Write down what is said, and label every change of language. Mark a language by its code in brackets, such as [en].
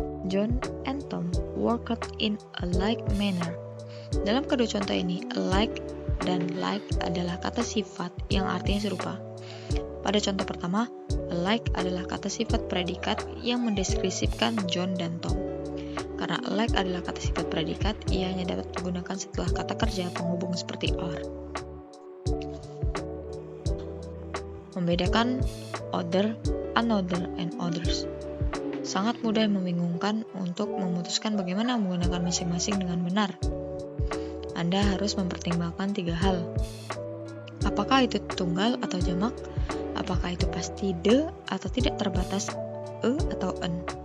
[en] John and Tom worked in a like manner. [id] Dalam kedua contoh ini, alike dan like adalah kata sifat yang artinya serupa. Pada contoh pertama, alike adalah kata sifat predikat yang mendeskripsikan John dan Tom. Karena alike adalah kata sifat predikat, ia hanya dapat digunakan setelah kata kerja penghubung seperti are. Membedakan other, another, and others. Sangat mudah membingungkan untuk memutuskan bagaimana menggunakan masing-masing dengan benar. Anda harus mempertimbangkan 3 hal. Apakah itu tunggal atau jamak? Apakah itu pasti the atau tidak terbatas e atau en?